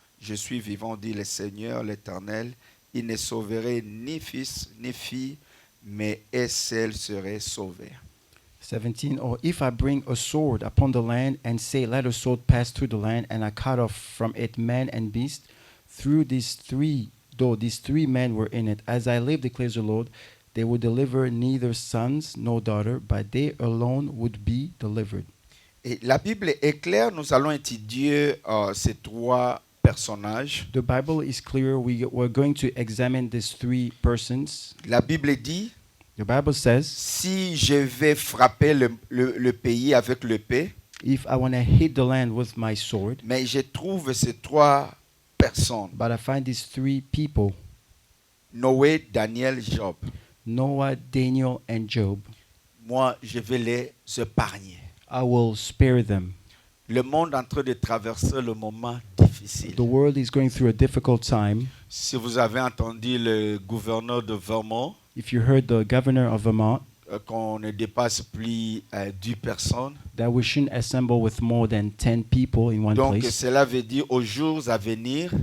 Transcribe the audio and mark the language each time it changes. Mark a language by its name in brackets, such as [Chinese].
[French] Je suis vivant, dit le Seigneur, l'Éternel. Il ne sauverait ni fils ni fille, mais et celle serait sauvée. 17. [English] Or if I bring a sword upon the land and say, let a sword pass through the land, and I cut off from it man and beast, through these three, though these three men were in it, as I live, declares the Lord, they would deliver neither sons nor daughter, but they alone would be delivered. [French] Et la Bible est claire, nous allons étudier ces trois personnages. [English] The Bible is clear. We're going to examine these three persons. [French] La Bible dit, [English] The Bible says, [French] si je vais frapper le pays avec l'épée, [English] if I want to hit the land with my sword, [French] mais je trouve ces trois personnes, [English] but I find these three people, [French] Noé, Daniel, Job. [English] Noah, Daniel, and Job, [French] Moi, je vais les épargner. [English] I will spare them. [French] Le monde est en train de traverser le moment difficile. [English] The world is going through a difficult time. [French] Si vous avez entendu le gouverneur de Vermont, [English] If you heard the governor of Vermont, [French] qu'on ne dépasse plus 10 personnes, [English] that we shouldn't assemble with more than 10 people in one [French] donc [English] place. [French] cela veut dire aux jours à venir,